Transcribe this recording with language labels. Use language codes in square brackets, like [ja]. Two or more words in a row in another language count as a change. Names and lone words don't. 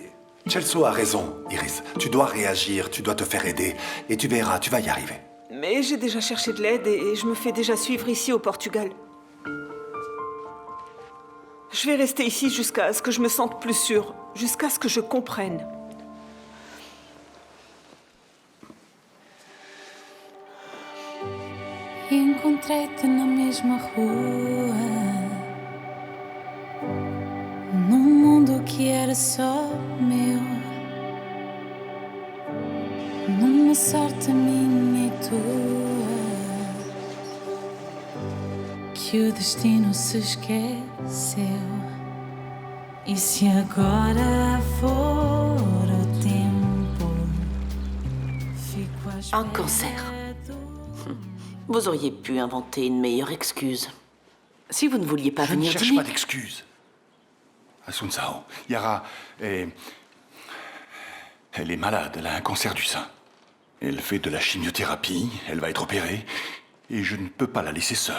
[fr] Celso a raison, Iris. Tu dois réagir, tu dois te faire aider. Et tu verras, tu vas y arriver. Mais j'ai déjà cherché de l'aide et je me fais déjà suivre ici au Portugal. Je vais rester ici jusqu'à ce que je me sente plus sûre, jusqu'à ce que je comprenne. [pt] Encontrei-te na mesma rua, num mundo que era só meu, numa sorte minha e tua, que o destino se esqueceu. E se agora for o tempo, fico à espera. [fr] Un cancer. Vous auriez pu inventer une meilleure excuse. Si vous ne vouliez pas venir Je ne cherche dîner... pas d'excuses. Asunsao, Yara est... Elle est malade, elle a un cancer du sein. Elle fait de la chimiothérapie, elle va être opérée, et je ne peux pas la laisser seule.